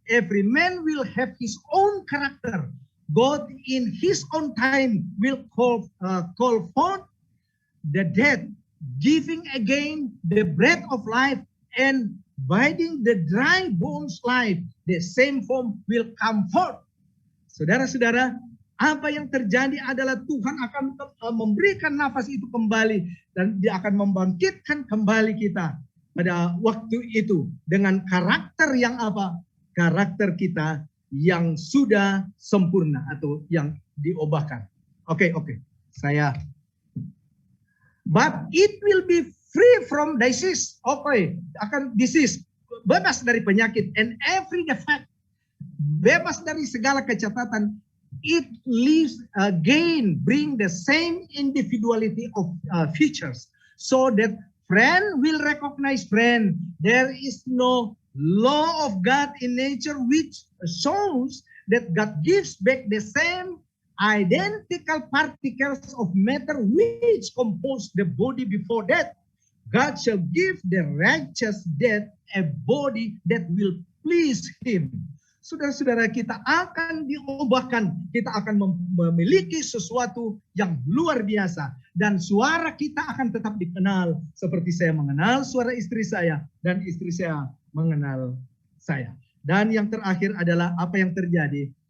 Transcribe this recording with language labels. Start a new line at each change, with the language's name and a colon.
English: Every man will have his own character. God in his own time will call forth the dead, giving again the breath of life and bidding the dry bones life. The same form will come forth.
Indonesian: Saudara-saudara, apa yang terjadi adalah Tuhan akan memberikan nafas itu kembali dan dia akan membangkitkan kembali kita pada waktu itu dengan karakter yang apa? Karakter kita yang sudah sempurna atau yang diubahkan. Oke. Saya.
English: But it will be free from disease.
Indonesian: Akan disease. Bebas dari penyakit
English: and every defect.
Indonesian: Bebas dari segala kecacatan.
English: It leaves again, bring the same individuality of features. So that friend will recognize friend. There is no law of God in nature which shows that God gives back the same identical particles of matter which compose the body before death. God shall give the righteous dead a body that will please him.
Indonesian: saudara-saudara, kita akan diubahkan. Kita akan memiliki sesuatu yang luar biasa. Dan suara kita akan tetap dikenal. Seperti saya mengenal suara istri saya. Dan istri saya mengenal saya. Dan yang terakhir adalah apa yang terjadi.